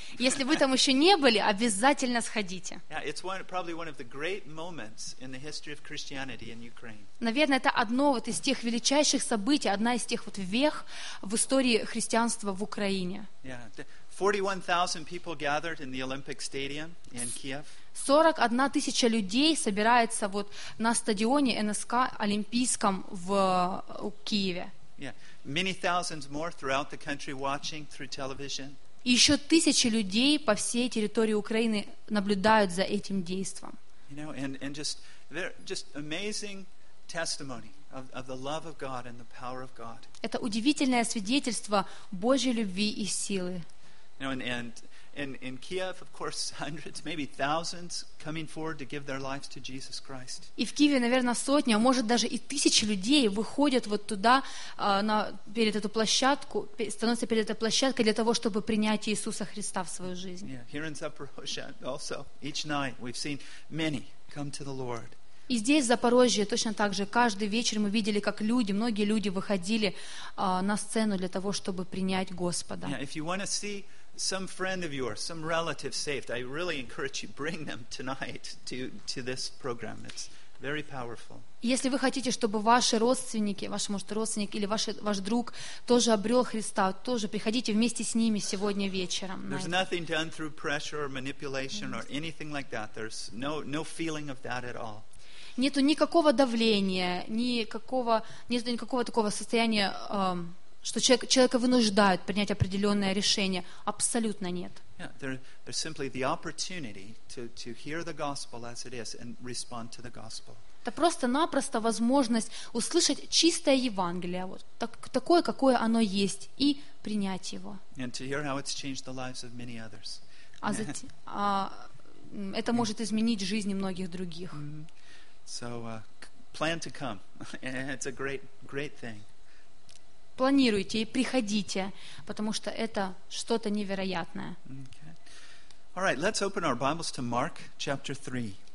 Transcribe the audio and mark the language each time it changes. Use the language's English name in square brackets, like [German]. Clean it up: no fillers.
[Russian] Если вы там еще не были, обязательно сходите. [English] Yeah, it's one, probably one of the great moments in the history of Christianity in Ukraine. [Russian] Наверное, это одно вот из тех величайших событий, одна из тех вот вех в истории христианства в Украине. [English] Yeah. 41,000 people gathered in the Olympic Stadium in Kiev. [Russian] 41 тысяча людей собирается вот на стадионе НСК Олимпийском в Киеве. [English] Yeah. Many thousands more throughout the country watching through television. [Russian] Еще тысячи людей по всей территории Украины наблюдают за этим действом. [English] You know, and just they're just amazing testimony. Of the love of God and the power of God. [Russian] Это удивительное свидетельство Божьей любви и силы. [English] You know, and in Kiev, of course, hundreds, maybe thousands coming forward to give their lives to Jesus Christ. [Russian] И в Киеве, наверное, сотни, а может даже и тысячи людей выходят вот туда перед эту площадку, становятся перед этой площадкой для того, чтобы принять Иисуса Христа в свою жизнь. [English] Yeah, here in Zaporozhye also each night we've seen many come to the Lord. [Russian] И здесь, в Запорожье, точно так же, каждый вечер мы видели, как люди, многие люди выходили на сцену для того, чтобы принять Господа. [English] Yeah, if you want to see some friend of yours, some relative saved, I really encourage you, bring them tonight to this program. It's very powerful. [Russian] Если вы хотите, чтобы ваши родственники, ваш, может, родственник или ваш друг тоже обрел Христа, тоже приходите вместе с ними сегодня вечером. [English] There's nothing done through pressure or manipulation or anything like that. There's no feeling of that at all. [Russian] Нету никакого давления, никакого такого состояния, что человека вынуждают принять определенное решение. Абсолютно нет. [English] Yeah, there's simply the opportunity to hear the gospel as it is and respond to the gospel. [Russian] Это просто-напросто возможность услышать чистое Евангелие, вот такое, какое оно есть, и принять его. [English] And to hear how it's changed the lives of many others. [Russian] А затем, это может изменить жизни многих других. [English] So plan to come. It's a great, great thing. [Russian] Планируйте и приходите, потому что это что-то невероятное. [English] Okay. All right, let's open our Bibles to Mark chapter 3.